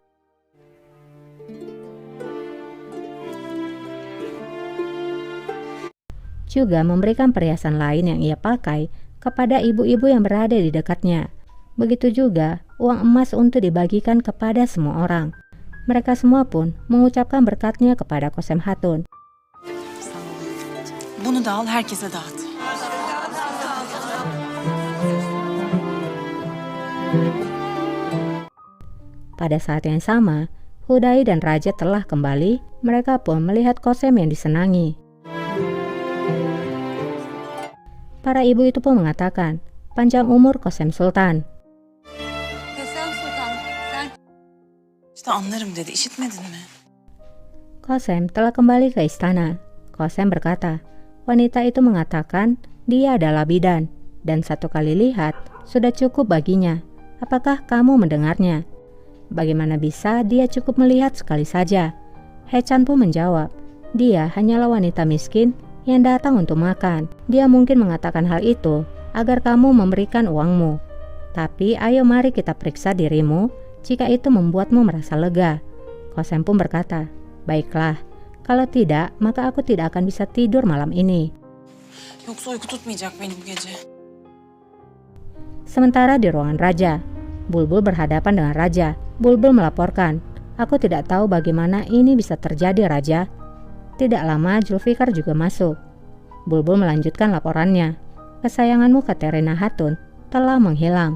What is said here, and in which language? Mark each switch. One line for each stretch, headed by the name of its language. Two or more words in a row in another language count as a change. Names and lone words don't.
Indonesian: Juga memberikan perhiasan lain yang ia pakai kepada ibu-ibu yang berada di dekatnya. Begitu juga uang emas untuk dibagikan kepada semua orang. Mereka semua pun mengucapkan berkatnya kepada Qasem Hatun.
Turkish: Bunu da al, herkese dağıt.
Indonesian: Pada saat yang sama, Hudai dan Raja telah kembali. Mereka pun melihat Qasem yang disenangi. Para ibu itu pun mengatakan, "Panjang umur Qasem Sultan."
Turkish: İşte anlarım dedi, işitmedin mi?
Indonesian: Qasem telah kembali ke istana. Qasem berkata, wanita itu mengatakan dia adalah bidan, dan satu kali lihat sudah cukup baginya. Apakah kamu mendengarnya? Bagaimana bisa dia cukup melihat sekali saja? Hechan pun menjawab, dia hanyalah wanita miskin yang datang untuk makan. Dia mungkin mengatakan hal itu agar kamu memberikan uangmu. Tapi ayo mari kita periksa dirimu jika itu membuatmu merasa lega. Qasem pun berkata, "Baiklah, kalau tidak maka aku tidak akan bisa tidur malam ini."
Turkish: Yoksa uyku tutmayacak beni bu gece.
Indonesian: Sementara di ruangan raja, Bulbul berhadapan dengan raja. Bulbul melaporkan, "Aku tidak tahu bagaimana ini bisa terjadi, Raja." Tidak lama Zulfikar juga masuk. Bulbul melanjutkan laporannya. Kesayanganmu Katerina Hatun telah menghilang.